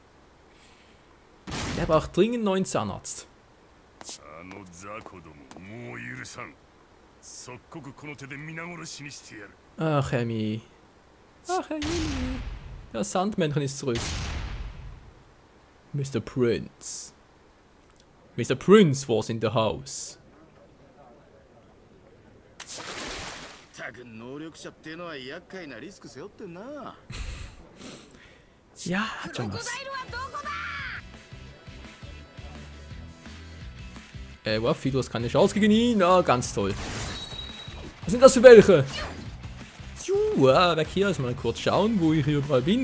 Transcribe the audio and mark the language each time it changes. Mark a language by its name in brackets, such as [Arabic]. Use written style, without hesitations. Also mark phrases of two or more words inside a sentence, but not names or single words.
[German] Der braucht dringend einen neuen Zahnarzt. Ach, Emmy. Ach, Emmy. Das Sandmännchen ist zurück. [English] Mr. Prince. Mr. Prince was in the house. [Japanese] たく能力者ってのは厄介なリスク背負ってんな。 [German] Ja, hat schon was. Waffi, du hast keine Chance gegen ihn. Ah, ganz toll. Was sind das für welche? Weg hier, erstmal kurz schauen, wo ich hier überall bin.